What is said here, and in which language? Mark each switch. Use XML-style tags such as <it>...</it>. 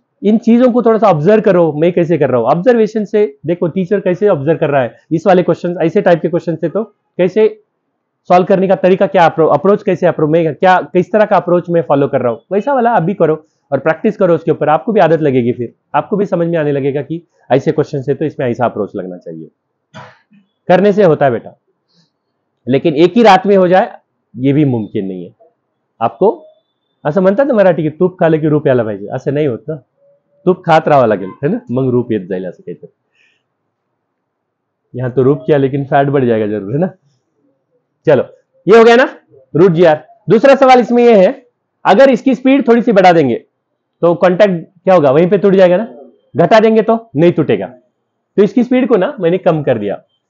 <hi>इन चीजों को थोड़ा सा ऑब्जर्व करो, मैं कैसे कर रहा हूं। ऑब्जर्वेशन से देखो टीचर कैसे ऑब्जर्व कर रहा है, इस वाले क्वेश्चन, ऐसे टाइप के क्वेश्चन से तो कैसे सॉल्व करने का तरीका, क्या अप्रोच, कैसे अप्रोच, मैं क्या किस तरह का अप्रोच मैं फॉलो कर रहा हूं, वैसा वाला आप भी करो और प्रैक्टिस करो उसके ऊपर। आपको भी आदत लगेगी, फिर आपको भी समझ में आने लगेगा कि ऐसे क्वेश्चन से तो इसमें ऐसा अप्रोच लगना चाहिए। करने से होता है बेटा, लेकिन एक ही रात में हो जाए ये भी मुमकिन नहीं है। आपको</hi> <mr>असं म्हणतात ना मराठी की तूप खालं की रूप यायला पाहिजे, असं नाही होत ना। तूप खात राहावं लागेल</mr> <hi>है ना,</hi> <mr>मग रूप येत जाईल, असं काहीतरी।</mr> <hi>यहां तो रूप किया लेकिन फैट बढ़ जाएगा जरूर, है ना। चलो ये हो गया ना रूट जी आर। दूसरा सवाल इसमें ये है, अगर इसकी स्पीड थोड़ी सी बढ़ा देंगे तो कांटेक्ट क्या होगा, वहीं पे टूट जाएगा ना। घटा देंगे तो नहीं टूटेगा। तो इसकी स्पीड को ना मैंने कम कर दिया।</hi>